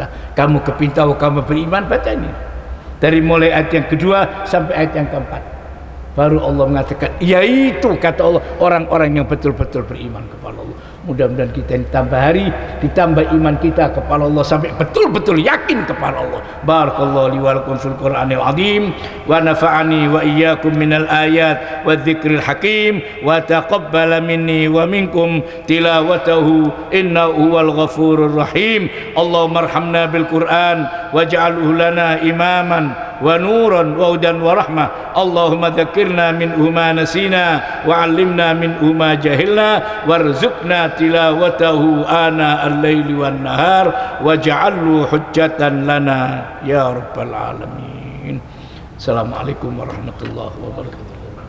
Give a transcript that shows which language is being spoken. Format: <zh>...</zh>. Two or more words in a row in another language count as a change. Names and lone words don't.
<id>Kamu kepingin tahu kamu beriman, baca ini dari mulai ayat yang kedua sampai ayat yang keempat. Baru Allah mengatakan, yaitu kata Allah orang-orang yang betul-betul beriman kepada Allah. Mudah-mudahan kita ditambah hari, ditambah iman kita kepada Allah sampai betul-betul yakin kepada Allah.</id> <ar>بارك الله لي ولكم في القرآن العظيم ونفعني وإياكم من الآيات والذكر الحكيم وتقبل مني ومنكم تلاوته إنه هو الغفور الرحيم. اللهم ارحمنا بالقرآن واجعله لنا إماما ونورا وهدى ورحمة. اللهم ذكرنا منه ما نسينا وعلمنا منه ما جهلنا وارزقنا تلاوته آناء الليل والنهار واجعله حجة لنا يا رب العالمين. السلام عليكم ورحمة الله وبركاته.</ar>